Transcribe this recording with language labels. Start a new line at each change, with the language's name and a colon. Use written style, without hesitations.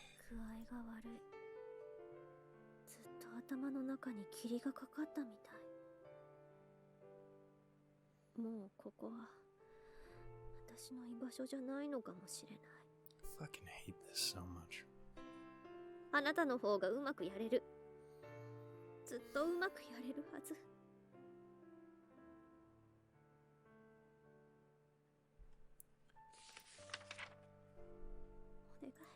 Japanese: 具合が悪い。ずっと頭の中に霧がかかったみたい。もうここは私の居場所じゃないのかもしれない。
English: Fucking hate this so much.
Japanese: あなたの方がうまくやれる。ずっとうまくやれるはず。お願い。